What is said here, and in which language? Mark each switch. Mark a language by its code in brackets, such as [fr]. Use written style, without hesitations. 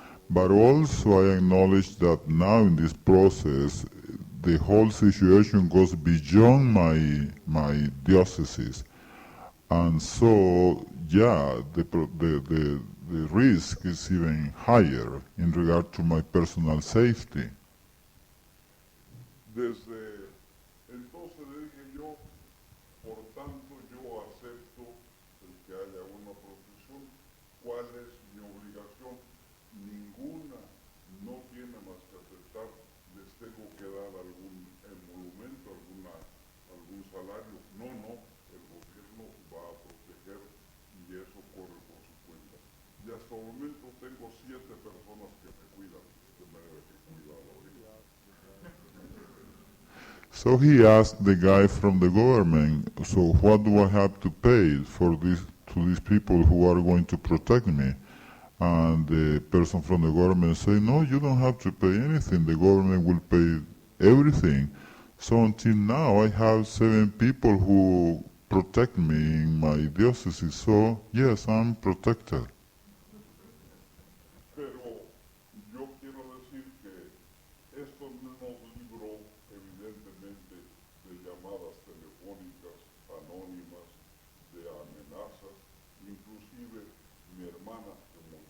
[en] But also I acknowledge that now in this process, the whole situation goes beyond my diocese. And so, yeah, the risk is even higher in regard to my personal safety. [es] Desde entonces le dije yo, por tanto yo acepto el que haya una protección. ¿Cuál es mi obligación? Ninguna, no tiene más que aceptar. Les tengo que dar algún emolumento, algún salario. No, el gobierno va a proteger y eso corre por su cuenta. Y hasta el momento tengo 7 personas que me cuidan, de manera que cuidar ahorita. [en] So he asked the guy from the government, so what do I have to pay to these people who are going to protect me? And the person from the government said, no, you don't have to pay anything. The government will pay everything. So until now, I have 7 people who protect me in my diocese. So yes, I'm protected. [es] Pero yo quiero decir que esto no nos libró evidentemente de llamadas telefónicas anónimas, de amenazas, inclusive mi hermana que